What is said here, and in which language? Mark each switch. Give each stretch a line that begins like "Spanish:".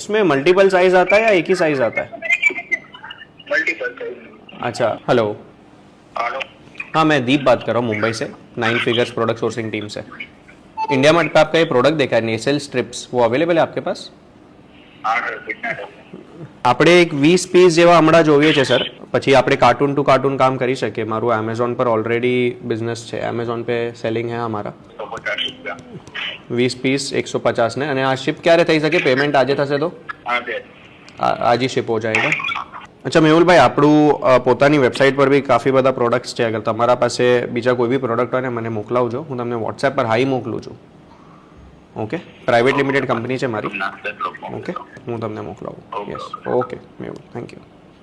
Hindi: इसमें multiple size आता है या एक ही साइज आता है? मल्टीपल। अच्छा, हेलो। हेलो। हाँ, मैं दीप बात कर रहा हूँ मुंबई से, 9 फिगर्स प्रोडक्ट सोर्सिंग टीम से। इंडिया मार्ट पे आपका ये प्रोडक्ट देखा है, नेसल स्ट्रिप्स, वो अवेलेबल है आपके पास?
Gujarati: આપણે એક 20 પીસ જેવા હમણાં જોઈએ છે સર, પછી આપણે કાર્ટૂન ટુ કાર્ટૂન કામ કરી શકીએ। મારું એમેઝોન પર ઓલરેડી બિઝનેસ છે, એમેઝોન
Hindi: पे સેલિંગ है हमारा।
Gujarati: 20 પીસ 150 ને, અને આ શિપ ક્યારે થઈ શકે? પેમેન્ટ આજે થશે તો
Hindi: आज ही शिप हो जाएगा।
Gujarati: अच्छा મેહુલભાઈ, આપણું પોતાની વેબસાઇટ પર બી કાફી બધા પ્રોડક્ટ્સ છે। અગર તમારા પાસે બીજા કોઈ બી પ્રોડક્ટ હોય ને, મને મોકલાવજો। હું તમને વોટ્સએપ પર હાઈ મોકલું છું। ઓકે, પ્રાઇવેટ લિમિટેડ કંપની છે મારી। ઓકે, હું તમને મોકલાવું। Yes, okay Mehul, thank you.